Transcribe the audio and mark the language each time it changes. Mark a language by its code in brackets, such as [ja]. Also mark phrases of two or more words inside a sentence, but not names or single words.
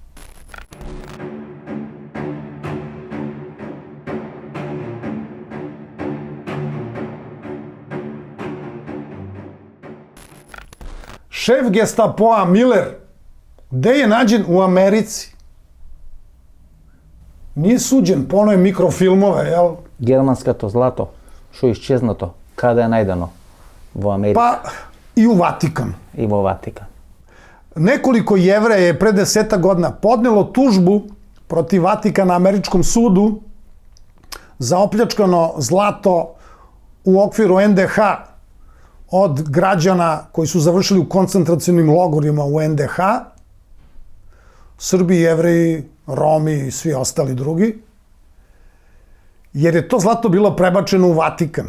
[sr] Šef Gestapoa Miller, gde je nađen? U Americi. Nije suđen, poneo je mikrofilmove, jel? [mk] Германското злато, што е исчезнато, каде е најдено? Во Америка [sr] Pa i u Vatikanu. [mk] и во Ватикан. [sr] Nekoliko Jevreja je pre 10 godina podnelo tužbu protiv Vatikana američkom sudu za opljačkano zlato u okviru NDH od građana koji su završili u koncentracionim logorima u NDH, Srbi, Jevreji, Romi i svi ostali drugi, jer je to zlato bilo prebačeno u Vatikan.